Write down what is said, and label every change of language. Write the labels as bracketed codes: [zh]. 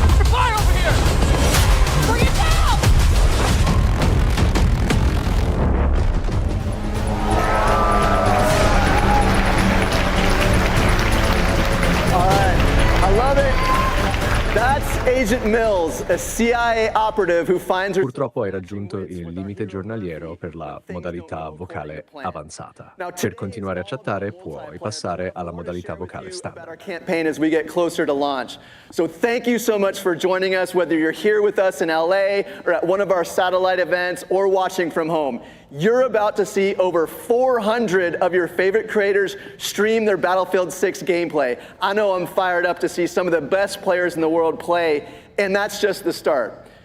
[en] Fire over here! Bring it down! All right, I love it. That's Agent Mills, a CIA operative who finds her... [it] Purtroppo hai raggiunto il limite giornaliero per la modalità vocale avanzata. Per continuare a chattare puoi passare alla modalità vocale standard. [en] Our campaign as we get closer to launch. So thank you so much for joining us, whether you're here with us in LA or at one of our satellite events or watching from home. You're about to see over 400 of your favorite creators stream their Battlefield 6 gameplay. I know I'm fired up to see some of the best players in the world play, and that's just the start.